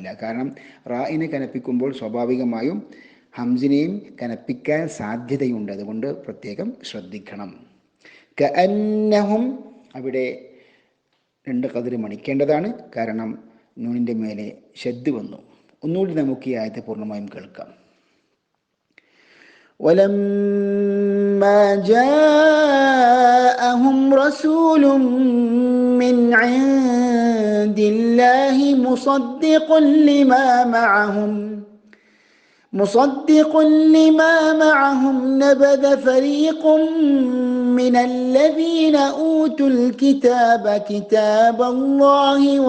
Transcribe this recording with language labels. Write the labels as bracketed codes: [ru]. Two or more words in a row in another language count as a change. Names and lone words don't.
[ml] കാരണം റായിനെ കനപ്പിക്കുമ്പോൾ സ്വാഭാവികമായും ഹംസിനെയും കനപ്പിക്കാൻ സാധ്യതയുണ്ട്. അതുകൊണ്ട് പ്രത്യേകം ശ്രദ്ധിക്കണം. കഅന്നഹും അവിടെ 2 ഖദ്ർ മണിക്കേണ്ടതാണ്. കാരണം നൂനിൻ്റെ മേലെ ഷദ്ദ് വന്നു. ഒന്നുകൂടി നമുക്ക് ഈ ആയത്തെ പൂർണ്ണമായും കേൾക്കാം. [ar] ولما جاءهم رسول من عند الله مصدق لما معهم نبذ فريق من الذين أوتوا الكتاب كتاب الله